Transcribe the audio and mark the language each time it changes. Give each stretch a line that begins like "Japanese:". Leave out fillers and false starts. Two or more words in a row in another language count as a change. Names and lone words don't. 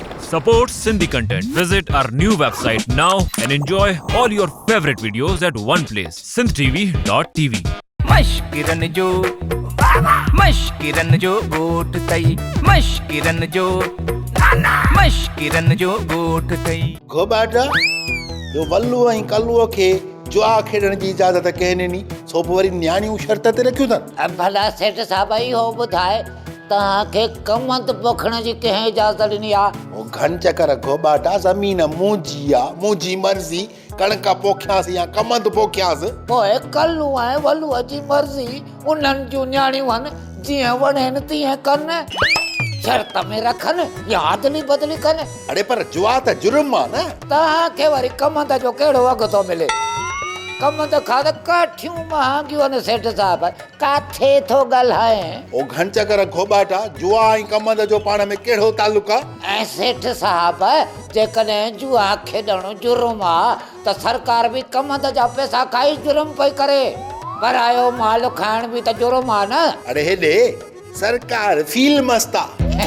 English: supports Sindhi content. Visit our new website now and enjoy all your favorite videos at one place. sindhtv.tv.
Sindhi: मश्किरन जो गोठ तई मश्किरन जो गोठ तई गो बाटा जो वल्लू ऐं कल्लूअ खे जुआ खेॾण जी इजाज़त कंहिं ॾिनी सो पोइ वरी न्याणियूं शर्त ते रखियूं अथनि। भला सेठ साहब ई हो ॿुधाए तव्हांखे कमंद पोखण जी कंहिं इजाज़त ॾिनी आहे? वो घन चकर गो बाटा ज़मीन मुंहिंजी आहे, मुंहिंजी मर्ज़ी, कणक पोखियांसि या कमंद पोखियांसि। पोइ कल्लू ऐं वल्लूअ जी मर्ज़ी, उन्हनि जूं न्याणियूं आहिनि, जीअं वणेनि तीअं कनि, शर्त में रखनि या अदली बदली कनि। अड़े पर जुआ त जुर्म आहे न। तव्हांखे वरी कमंद जो कहिड़ो अघु थो मिले? कमंद खां त काठियूं महांगियूं आहिनि सेठ साहब, काथे थो ॻाल्हाए? ओ घन चकर गो बाटा जुआ ऐं कमंद जो पाण में कहिड़ो तालुक आहे? ऐं सेठ साहब जेकॾहिं जुआ खेॾणु जुर्म आहे त सरकार बि कमंद जा पैसा खाई जुर्म पई करे। परायो माल खाइण बि त जुर्म आहे न। अरे हेॾे सरकार फील मस्त आहे।